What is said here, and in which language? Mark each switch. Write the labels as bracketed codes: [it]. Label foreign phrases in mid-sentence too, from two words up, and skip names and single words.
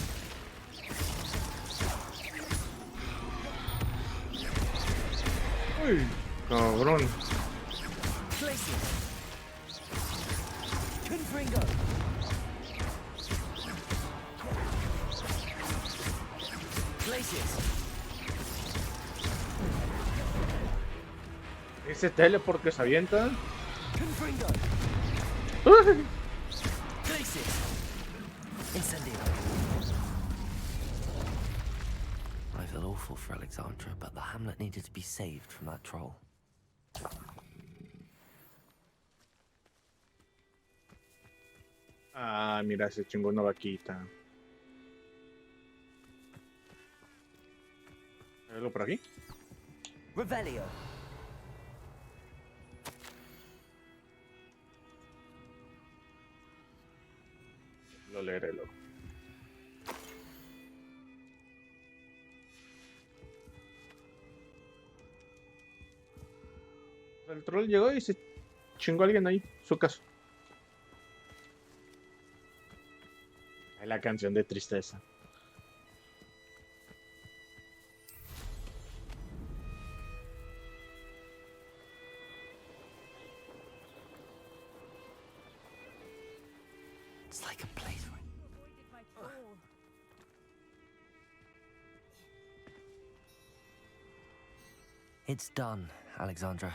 [es] ¡Uy! Cabrón. Glacius. Confringo. Glacius. Ese teleport que se avienta. Confringo. ¡Uy! Glacius. Incendio. [en] I feel awful for Alexandra, but the hamlet needed to be saved from that troll. [es] Ah, mira, se chingó una vaquita. ¿Hay algo por aquí? Revelio. leeré luego. El troll llegó y se chingó a alguien ahí, su casa. Es la canción de tristeza. [en] It's like a place where... It's done, Alexandra.